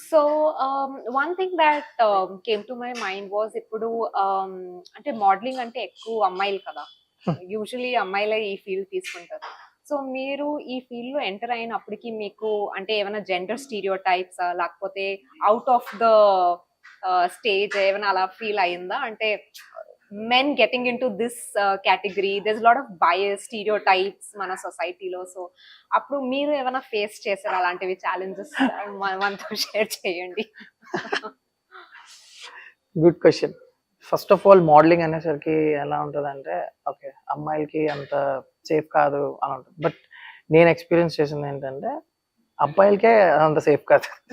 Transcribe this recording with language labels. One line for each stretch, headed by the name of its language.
English: So one thing that came to my mind was
Telugu: ఇప్పుడు అంటే modelling అంటే ఎక్కువ అమ్మాయిలు కదా, యూజువలీ అమ్మాయిలే ఈ ఫీల్డ్ తీసుకుంటారు. సో మీరు ఈ ఫీల్డ్ లో ఎంటర్ అయినప్పటికీ మీకు అంటే ఏమైనా జెండర్ స్టీరియో టైప్స్ లేకపోతే
English: out of the stage
Telugu: ఏమైనా అలా ఫీల్ అయిందా?
English: అంటే men getting into this category, there's a lot of bias, stereotypes
Telugu: మన సొసైటీలో. సో అప్పుడు మీరు ఏమైనా ఫేస్ చేశారు అలాంటివి, ఛాలెంజెస్ మనతో షేర్ చేయండి.
English: Good question. First of all
Telugu: modelling అనేసరికి ఎలా ఉంటుందంటే, ఓకే అమ్మాయిలకి అంత సేఫ్ కాదు అని ఉంటుంది. బట్ నేను ఎక్స్పీరియన్స్ చేసింది ఏంటంటే అబ్బాయిలకే అంత సేఫ్ కాదు.